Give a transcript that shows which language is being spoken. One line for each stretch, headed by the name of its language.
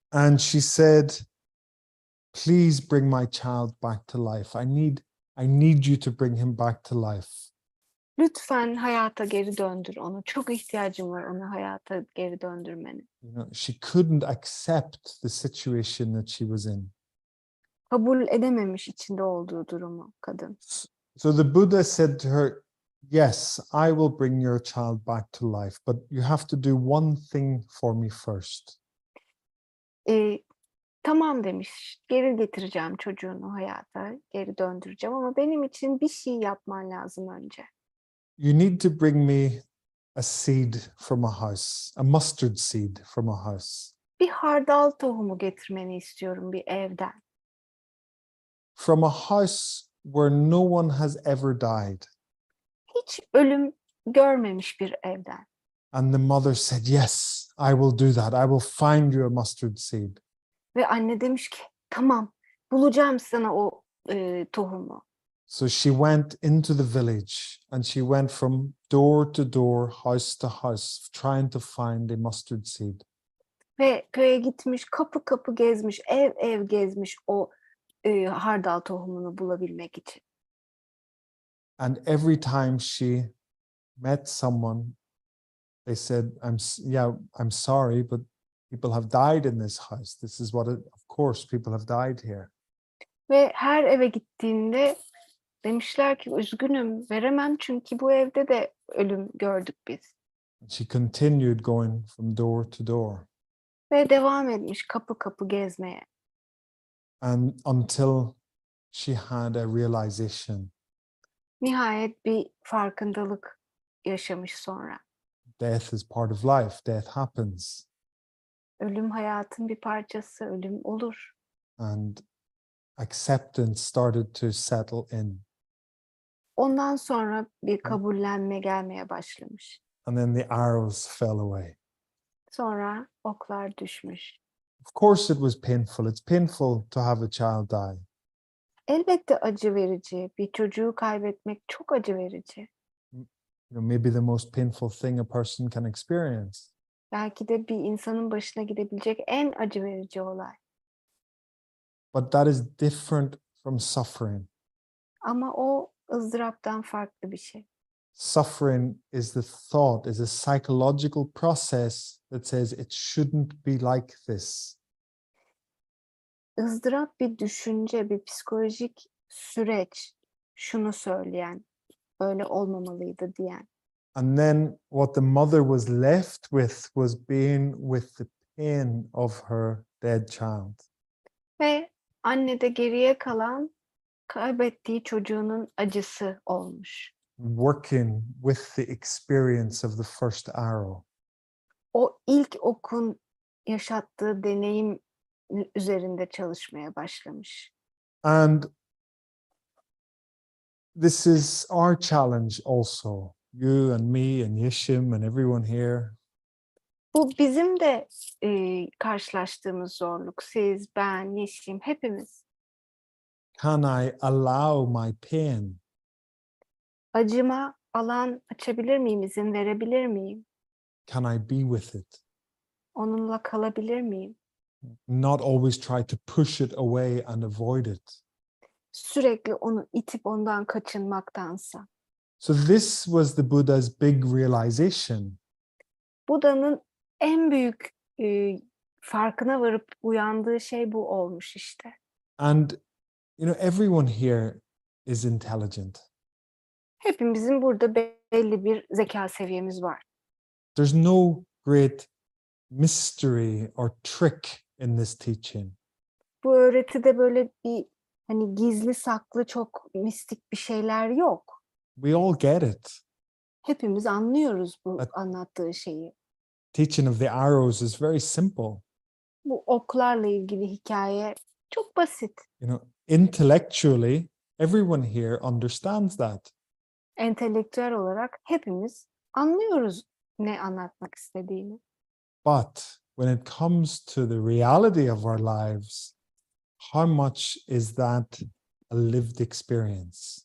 English: And she said, "Please bring my child back to life. I need you to bring him back to life."
Turkish: Lütfen hayata geri döndür onu. Çok ihtiyacım var onu hayata geri döndürmene.
English: She couldn't accept the situation that she was in.
Turkish: Kabul edememiş içinde olduğu durumu kadın.
English: So the Buddha said to her, "Yes, I will bring your child back to life, but you have to do one thing for me first."
Turkish: Tamam demiş, geri getireceğim çocuğunu hayata, geri döndüreceğim ama benim için bir şey yapman lazım önce.
English: You need to bring me a seed from a house, a mustard seed from a house.
Turkish: Bir hardal tohumu getirmeni istiyorum bir evden.
English: From a house where no one has ever died.
Turkish: Hiç ölüm görmemiş bir evden.
English: And the mother said, "Yes, I will do that. I will find you a mustard seed."
Turkish: Ve anne demiş ki, tamam, bulacağım sana o tohumu.
English: So she went into the village, and she went from door to door, house to house, trying to find a mustard seed.
Turkish: Ve köye gitmiş, kapı kapı gezmiş, ev ev gezmiş o hardal tohumunu bulabilmek için.
English: And every time she met someone, they said, I'm sorry, but people have died in this house. This is of course, people have died here."
Turkish: Ve her eve gittiğinde demişler ki üzgünüm, veremem çünkü bu evde de ölüm gördük biz.
English: She continued going from door to door.
Turkish: Ve devam etmiş kapı kapı gezmeye.
English: And until she had a realization.
Turkish: Nihayet bir farkındalık yaşamış sonra.
English: Death is part of life. Death happens.
Turkish: Ölüm hayatın bir parçası, ölüm olur.
English: And acceptance started to settle in.
Turkish: Ondan sonra bir kabullenme gelmeye başlamış.
English: And then the arrows fell away.
Turkish: Sonra oklar düşmüş.
English: Of course it was painful. It's painful to have a child die.
Turkish: Elbette acı verici. Bir çocuğu kaybetmek çok acı verici.
English: Maybe the most painful thing a person can experience.
Turkish: Belki de bir insanın başına gidebilecek en acı verici olay.
English: But that is different from suffering.
Turkish: Ama o ızdıraptan farklı bir şey.
English: suffering is the thought, is a psychological process that says it shouldn't be like this.
Turkish: ızdırap bir düşünce, bir psikolojik süreç, şunu söyleyen, böyle olmamalıydı diyen.
English: And then what the mother was left with was being with the pain of her dead child.
Turkish: Ve anne de geriye kalan kaybettiği çocuğunun acısı olmuş.
English: Working with the experience of the first arrow.
Turkish: O ilk okun yaşattığı deneyim üzerinde çalışmaya başlamış.
English: And this is our challenge also. You and me and Yeshim and everyone here.
Turkish: Bu bizim de karşılaştığımız zorluk. Siz, ben, Yeşim, hepimiz.
English: Can I allow my pain?
Turkish: Acıma alan açabilir miyim, izin verebilir miyim?
English: Can I be with it?
Turkish: Onunla kalabilir miyim?
English: Not always try to push it away and avoid it.
Turkish: Sürekli onu itip ondan kaçınmaktansa.
English: So this was the Buddha's big realization.
Turkish: Buda'nın en büyük farkına varıp uyandığı şey bu olmuş işte.
English: And everyone here is intelligent.
Turkish: Hepimizin burada belli bir zeka seviyemiz var.
English: There's no great mystery or trick in this teaching.
Turkish: Bu öğretide böyle bir hani gizli saklı çok mistik bir şeyler yok.
English: We all get it.
Turkish: Hepimiz anlıyoruz bu Evet. anlattığı şeyi.
English: Teaching of the arrows is very simple.
Turkish: Bu oklarla ilgili hikaye çok basit.
English: Intellectually, everyone here understands that.
Turkish: Entelektüel olarak hepimiz anlıyoruz ne anlatmak istediğini.
English: But when it comes to the reality of our lives, how much is that a lived experience?